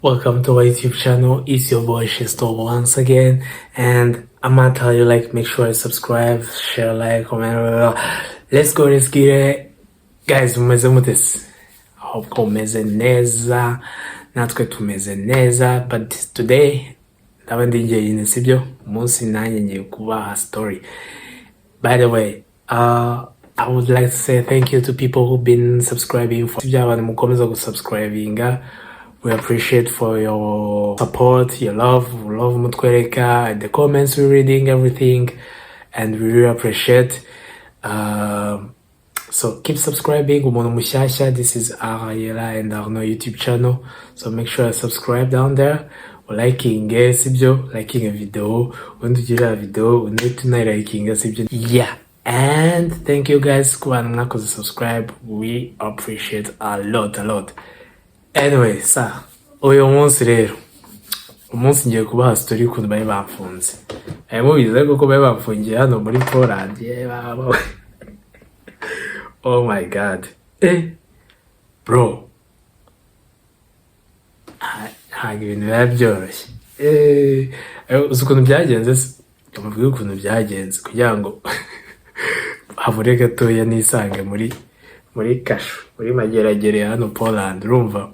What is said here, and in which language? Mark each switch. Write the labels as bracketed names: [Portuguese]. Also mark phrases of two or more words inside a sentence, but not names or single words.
[English] Welcome to our YouTube channel. It's your boy Shisto once again, and I'm gonna tell you, like, make sure you subscribe, share, like, comment, blah, blah. Let's go, let's get it. Guys, [Kinyarwanda] mumeze mutesi. [English] Hope ko [Kinyarwanda] meze neza, natwe tumeze neza, [English] but today [Kinyarwanda] ndaba ndi njyenyine sibyo, umunsi nanjye ngiye kubaha story. [English] By the way, I would like to say thank you to people who've been subscribing for [Kinyarwanda] abantu mukomeza gusubscribinga. [English] We appreciate for your support, your love [Kinyarwanda] mutwereka, [English] the comments we're reading, everything, and we really appreciate. So keep subscribing. [Kinyarwanda] Umuntu mushasha, [English] this is Arnaud and Arnaud YouTube channel. So make sure you subscribe down there. Liking sibyo, liking a video, [Kinyarwanda] undugira video, liking sibyo. [English] Yeah. And thank you guys for subscribe. We appreciate a lot. Anyway, [Kinyarwanda] uyu munsi rero umunsi ngiye kubaha story ukuntu bari bamfunze. Mubizi ko bari bamfungiye hano muri Poland. [English] Oh my god. Bro. [Kinyarwanda] Ntabwo ibintu biba byoroshye. Uzi ukuntu byagenze? Kamubwira ukuntu byagenze kugira ngo habure gatoya nisange muri kasho, muri mageragere hano Poland, urumva?